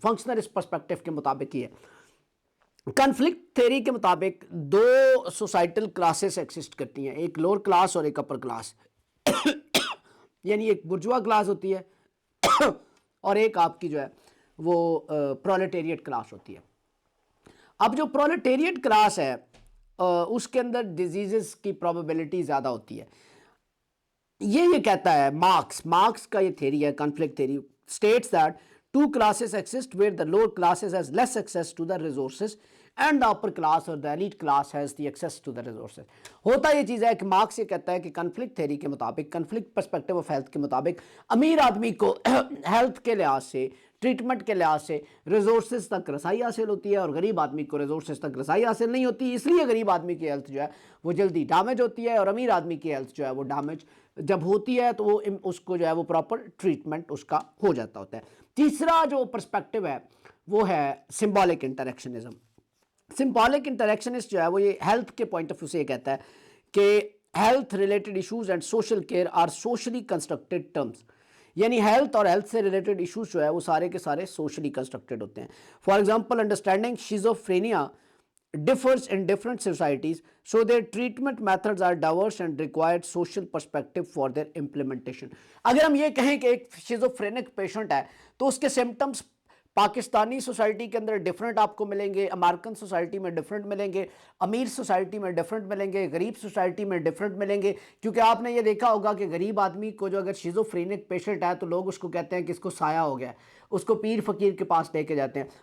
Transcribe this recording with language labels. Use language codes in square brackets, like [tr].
[ur] Functional perspective کے مطابق یہ ہے. کنفلکٹ تھیوری کے مطابق 2 سوسائٹل کلاسز ایگزسٹ کرتی ہیں, ایک لوور کلاس اور ایک اپر کلاس. یعنی ایک برجوا کلاس ہوتی ہے اور ایک آپ کی جو ہے وہ پرولیٹیریٹ کلاس ہوتی ہے. اب جو پرولیٹیریٹ کلاس ہے اس کے اندر ڈیزیزز کی پروبیبلٹی زیادہ ہوتی ہے. یہ کہتا ہے مارکس کا یہ تھیری ہے conflict theory [en] states that two classes exist where the lower classes has less access to the resources and the upper class or the elite class has the access to the resources. [ur] ہوتا یہ چیز ہے کہ marks یہ کہتا ہے کہ conflict theory کے مطابق کنفلکٹ پرسپیکٹو آف ہیلتھ کے مطابق امیر آدمی کو ہیلتھ کے لحاظ سے ٹریٹمنٹ کے لحاظ سے ریزورسز تک رسائی حاصل ہوتی ہے اور غریب آدمی کو ریزورسز تک رسائی حاصل نہیں ہوتی. اس لیے غریب آدمی کی ہیلتھ جو ہے وہ جلدی ڈیمیج ہوتی ہے اور امیر آدمی کی ہیلتھ جو ہے وہ ڈیمیج جب ہوتی ہے تو وہ اس کو جو ہے وہ پراپر ٹریٹمنٹ اس کا ہو جاتا ہوتا ہے. تیسرا جو پرسپیکٹو ہے وہ ہے سمبولک انٹریکشنزم. سمبولک انٹریکشنسٹ جو ہے وہ یہ ہیلتھ کے پوائنٹ آف ویو سے یہ کہتا ہے کہ [en] Health related issues and social care are socially constructed terms. [ur] یعنی ہیلتھ اور ہیلتھ سے ریلیٹڈ ایشوز جو ہے وہ سارے کے سارے سوشلی کنسٹرکٹیڈ ہوتے ہیں. [en] For example understanding schizophrenia differs in different societies, so their treatment methods are diverse and required social perspective for their implementation. [ur] اگر ہم یہ کہیں کہ ایک شیزوفرینک پیشنٹ ہے تو اس کے سمٹمز پاکستانی سوسائٹی کے اندر ڈیفرنٹ آپ کو ملیں گے, امریکن سوسائٹی میں ڈیفرنٹ ملیں گے, امیر سوسائٹی میں ڈیفرنٹ ملیں گے, غریب سوسائٹی میں ڈیفرنٹ ملیں گے. کیونکہ آپ نے یہ دیکھا ہوگا کہ غریب آدمی کو جو اگر شیزوفرینک پیشنٹ ہے تو لوگ اس کو کہتے ہیں کہ اس کو سایہ ہو گیا ہے, اس کو پیر فقیر کے پاس لے کے جاتے ہیں.